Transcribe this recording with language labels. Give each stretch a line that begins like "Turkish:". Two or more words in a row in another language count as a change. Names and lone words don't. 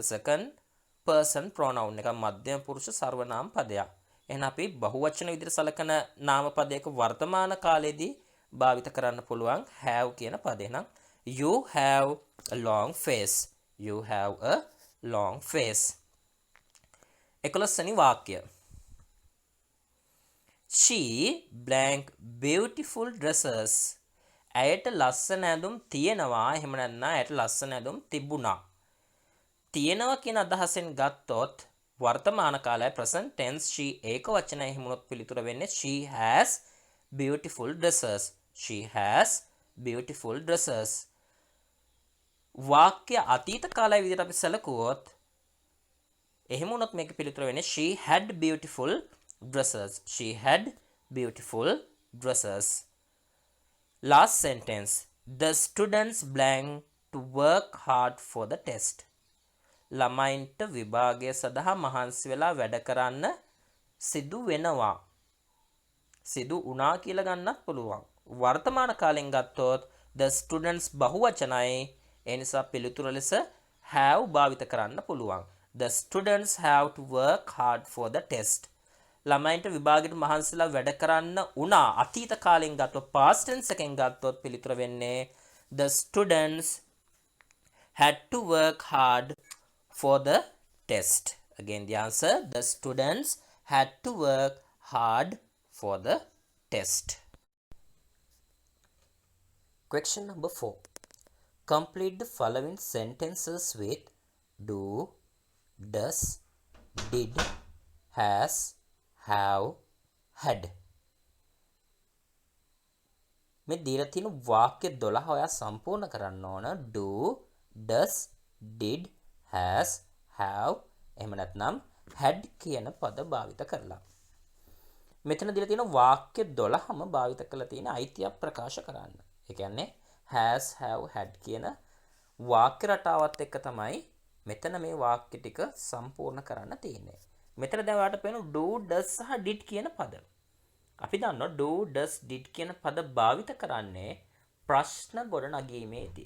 English: second person pronoun
Sinhala: එක මධ්‍යම පුරුෂ සර්වනාම පදයක්. එහෙනම් අපි බහුවචන විදිහට සලකන නාම පදයක වර්තමාන කාලයේදී භාවිත කරන්න පුළුවන් have කියන පදේ.
English: එහෙනම් you have a long face. You have a long face.
Sinhala: 11 වෙනි වාක්‍ය.
English: She blank beautiful dresses.
Sinhala: ඇයට ලස්සන ඇඳුම් තියෙනවා. එහෙම නැත්නම් ඇයට ලස්සන ඇඳුම් තිබුණා. තියෙනවා කියන අදහසෙන් ගත්තොත් වර්තමාන කාලයේ
English: present tense she
Sinhala: ඒක වචනය හිමුනොත් පිළිතුර වෙන්නේ
English: she has beautiful dresses. She has beautiful dresses.
Sinhala: වාක්‍ය අතීත කාලයේ විදිහට අපි සැලකුවොත් එහෙම වුණොත් මේක පිළිතුර වෙන්නේ
English: she had beautiful dresses. She had beautiful dresses. Last sentence. The students blank to work hard for the test.
Sinhala: ළමයින්ට විභාගය සඳහා මහන්සි වෙලා වැඩ කරන්න සිදු වෙනවා. සිදු වුණා කියලා ගන්නත් පුළුවන්. වර්තමාන කාලෙන් ගත්තොත්
English: the students
Sinhala: බහුවචනයි. ඒ නිසා පිළිතුර ලෙස have භාවිත කරන්න පුළුවන්.
English: The students have to work hard for the test.
Sinhala: ළමයින්ට විභාගෙට මහන්සිලා වැඩ කරන්න වුණා. අතීත කාලෙන් ගත්තොත්
English: past tense
Sinhala: එකෙන් ගත්තොත් පිළිතුර වෙන්නේ
English: the students had to work hard for the test.
Sinhala: Again the answer, the students had to work hard for the test.
English: Question number 4. Complete the following sentences with do, does, did, has, have, had.
Sinhala: මේ දීලා තියෙන වාක්‍ය 12 ඔයා සම්පූර්ණ කරන්න ඕන.
English: do, does, did, has, have,
Sinhala: එහෙම නැත්නම් had කියන පද භාවිත කරලා. මෙතන දීලා තියෙන වාක්‍ය 12ම භාවිත කරලා තියෙන අයිතිය ප්‍රකාශ කරන්න. ඒ කියන්නේ
English: has, have, had
Sinhala: කියන වාක්‍ය රටාවත් එක්ක තමයි මෙතන මේ වාක්‍ය ටික සම්පූර්ණ කරන්න තියෙන්නේ. මෙතන දැන් ඔයාලට පේන
English: do, does
Sinhala: සහ did කියන පද. අපි දන්නවා
English: do, does, did
Sinhala: කියන පද භාවිත කරන්නේ ප්‍රශ්න ගොඩනැගීමේදී.